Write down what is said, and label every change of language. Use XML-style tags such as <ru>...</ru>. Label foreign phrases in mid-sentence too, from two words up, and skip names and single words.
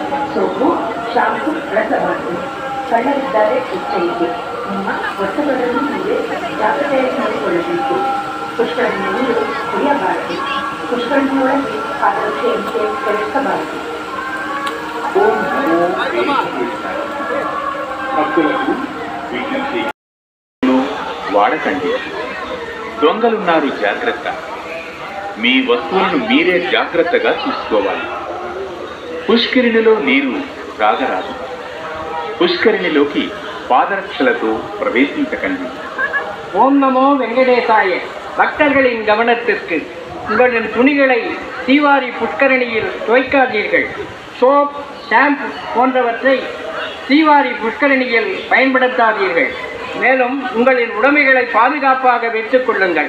<kn>ಸೋಪು ಶಾಂಪು ಬಳಸಬಾರದು. ಸಣ್ಣವಿದ್ದರೆ ಎಚ್ಚರಿಕೆ. ನಿಮ್ಮ ವಸ್ತುಗಳನ್ನು ನೀವೇ ಜಾಗ್ರತೆಯಾಗಿ ನೋಡಿಕೊಳ್ಳಬೇಕು. ಪುಷ್ಕರಣಿಯ ನೀರು ಕುಡಿಯಬಾರದು. ಪುಷ್ಕರಣಿಯೊಳಗೆ ಪಾದರಕ್ಷೆಯಂತೆ ಪ್ರವೇಶಿಸಬಾರದು.</kn> <te>భక్తులకు విజ్ఞప్తి, వాడకండి. దొంగలున్నారు, జాగ్రత్త. మీ వస్తువులను మీరే జాగ్రత్తగా చూసుకోవాలి. పుష్కరిణిలో నీరు తాగరాదు. పుష్కరిణిలోకి పాదరక్షలతో ప్రవేశించకండి.</te> <ta>ஓம் நமோ வெங்கடேசாய. பக்தர்களின் கவனத்திற்கு, உங்களின் துணிகளை தீவாரி புஷ்கரணியில் துவைக்காதீர்கள். சோப், ஷாம்பு போன்றவற்றை தீவாரி புஷ்கரணியில் பயன்படுத்தாதீர்கள். மேலும் உங்களின் உடைமைகளை பாதுகாப்பாக வைத்துக் கொள்ளுங்கள்.</ta>